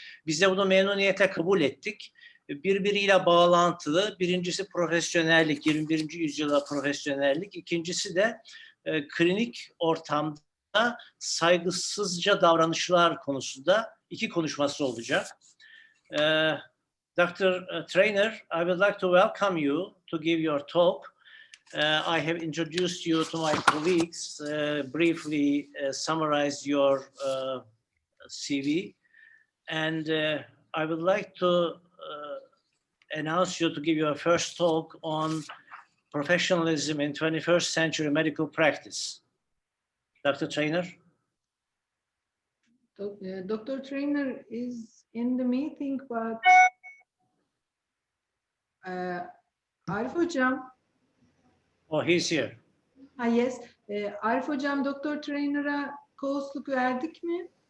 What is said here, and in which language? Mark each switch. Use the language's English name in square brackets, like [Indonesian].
[Turkish] Biz de bunu memnuniyetle kabul ettik. Birbiriyle bağlantılı. Birincisi profesyonellik, 21. yüzyıla profesyonellik. İkincisi de klinik ortamda saygısızca davranışlar konusunda iki konuşması olacak. [English] Dr. Traynor, I would like to welcome you to give your talk. I have introduced you to my colleagues, briefly summarized your CV, and I would like to announce you to give your first talk on professionalism in 21st century medical practice. Dr. Traynor? Dr. Traynor is in the meeting, but Arif Hocam. Oh, he's here. Yes. Arif Hocam, Dr. [Turkish] Traynor'a co-hostluk verdik mi?